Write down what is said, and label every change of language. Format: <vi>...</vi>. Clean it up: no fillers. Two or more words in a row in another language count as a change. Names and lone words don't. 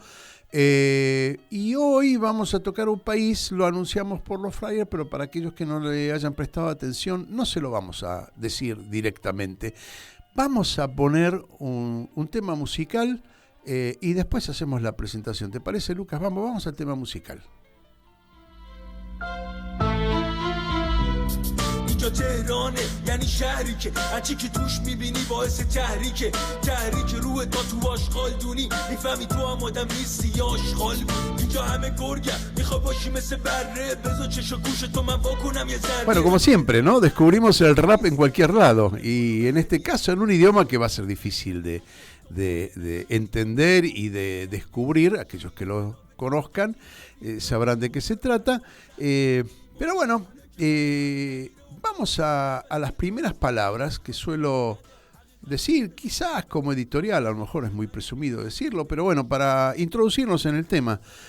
<es>Y hoy vamos a tocar un país, lo anunciamos por los flyers, pero para aquellos que no le hayan prestado atención, no se lo vamos a decir directamente. Vamos a poner un tema musical y después hacemos la presentación. ¿Te parece, Lucas? Vamos al tema musical.</es> <fa>اینجا تهرانه یعنی شهری که هرچی که توش میبینی باعث تحریکه تحریک روح تا تو آشغالدونی میفهمی تو هم آدم نیستی یا آشغال بود اینجا همه گرگم میخوا باشی مثل بره بذار چش و گوش تو من واکنم یه ذره.</fa> <es>Bueno, como siempre, ¿no? Descubrimos el rap en cualquier lado y en este caso en un idioma que va a ser difícil de entender y de descubrir. Aquellos que lo conozcan sabrán de qué se trata, pero bueno, vamos a las primeras palabras que suelo decir, quizás como editorial, a lo mejor es muy presumido decirlo, pero bueno, para introducirnos en el tema.</es>